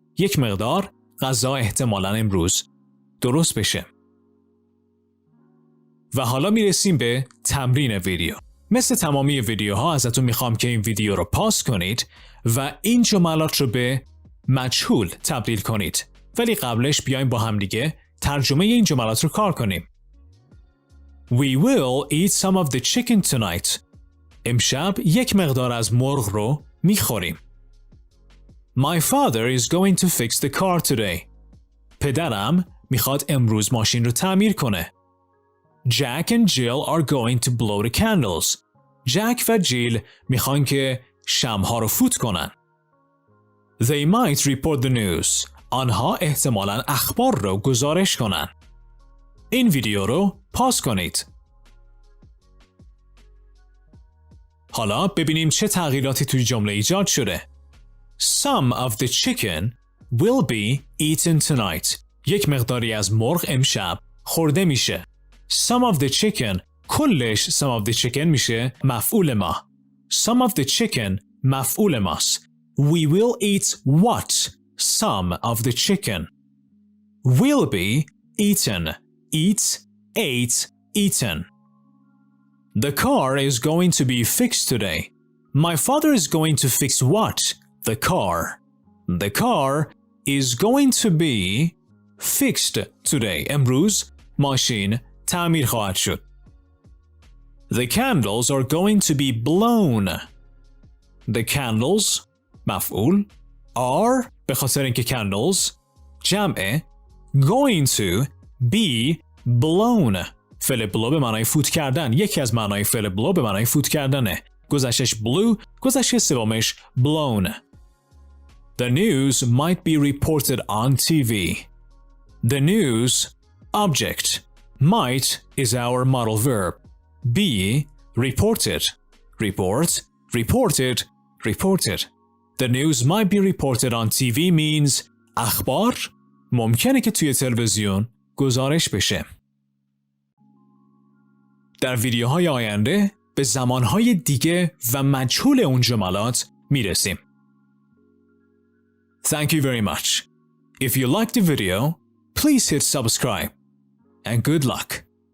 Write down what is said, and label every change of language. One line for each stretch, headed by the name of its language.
Persian: یک مقدار غذا احتمالاً امروز درست بشه. و حالا میرسیم به تمرین ویدیو. مثل تمامی ویدیوها ازتون میخوام که این ویدیو رو پاس کنید و این جملات رو به مجهول تبدیل کنید. ولی قبلش بیایم با هم دیگه ترجمه این جملات رو کار کنیم.
English: We will eat some of the chicken tonight.
Persian: امشب یک مقدار از مرغ رو میخوریم.
English: My father is going to fix the car today.
Persian: پدرم میخواد امروز ماشین رو تعمیر کنه.
English: Jack and Jill are going to blow the candles.
Persian: جک و جیل میخوان که شمعها رو فوت کنن.
English: They might report the news.
Persian: آنها احتمالاً اخبار رو گزارش کنن. این ویدیو رو پاس کنید. حالا ببینیم چه تغییراتی توی جمله ایجاد شده.
English: Some of the chicken will be eaten tonight.
Persian: یک مقداری از مرغ امشب خورده میشه.
English: Some of the chicken
Persian: کلش
English: some of the chicken
Persian: میشه مفعول ما.
English: Some of the chicken
Persian: مفعول ماست.
English: We will eat what? Some of the chicken. Will be eaten. Eat, ate, eaten. The car is going to be fixed today. My father is going to fix what? The car. The car is going to be fixed today.
Persian: امروز ماشین تعمیر خواهد شد.
English: The candles are going to be blown. The candles مفعول
Persian: are به خاطر اینکه candles جمعه going to be blown فعل blow به معنای فوت کردن یکی از معنای فعل blow به معنای فوت کردنه گذشتش blew گذشته سومش blown
English: The news might be reported on TV The news object might is our model verb be reported report reported reported The news might be reported on TV means
Persian: اخبار ممکنه که توی تلویزیون گزارش بشه. در ویدیوهای آینده به زمانهای دیگه و مجهول اون جملات میرسیم.
English: Thank you very much. If you liked the video, please hit subscribe. And good luck.